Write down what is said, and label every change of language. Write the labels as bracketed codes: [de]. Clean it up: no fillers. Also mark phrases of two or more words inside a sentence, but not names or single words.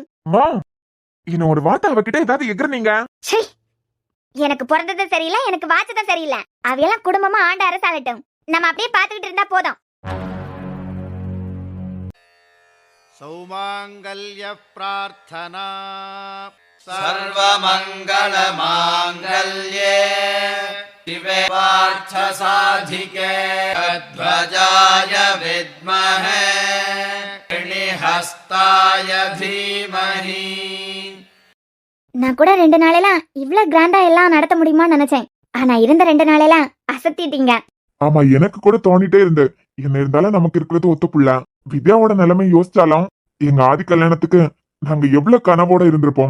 [ta] அம்மா, இன்னும் ஒரு வார்த்தை அவகிட்ட ஏதாவது எகிறனீங்க. சீ, எனக்கு பிறந்தது சரியில்லை, எனக்கு வாச்சதும் சரியில்லை. அவையெல்லாம் குடும்பமா ஆண்டு அரசாளட்டும், நம்ம அப்படியே பாத்துக்கிட்டு இருந்தா போதும். [sa] सौमाङ्गल्य प्रार्थना सर्वमङ्गल माङ्गल्ये शिवे पार्थ साधिके ध्वजाय विद्महे हस्ताय धीमहि. [ta] நான் கூட 2 நாளையில இவ்ளோ கிராண்டா எல்லாம் நடத்த முடியுமான்னு நினைச்சேன். ஆனா இருந்த 2 நாளையில அசத்திட்டீங்க. ஆமா, எனக்கு கூட தோணிட்டே இருந்து, என்ன இருந்தாலும் நமக்கு இருக்கிறது ஒத்த புள்ள. வித்யாவோட நிலைமை யோசிச்சாலும் எங்க ஆதி கல்யாணத்துக்கு நாங்க எவ்வளவு கனவோட இருந்திருப்போம்.